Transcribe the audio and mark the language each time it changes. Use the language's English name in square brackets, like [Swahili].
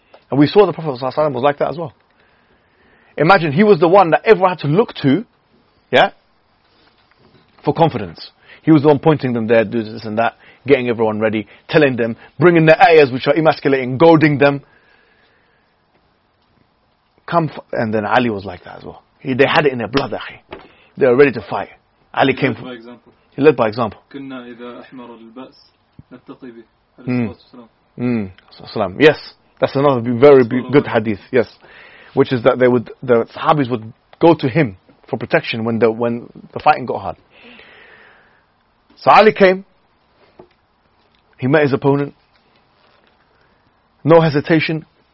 [English] And we saw the Prophet ﷺ was like that as well. Imagine, he was the one that everyone had to look to, yeah, for confidence. He was the one pointing them there, do this and that, getting everyone ready, telling them, bringing their ayahs which are emasculating, goading them. And then Ali was like that as well. They had it in their blood, akhi. They were ready to fight. Ali came by example. He led by example. [Arabic] كنا إذا أحمر البأس نتقي به. السلام. [English] Yes, that's another very good hadith. Yes, which is that they would, the Sahabis would go to him for protection when the fighting got hard. So Ali came. He met his opponent. No hesitation.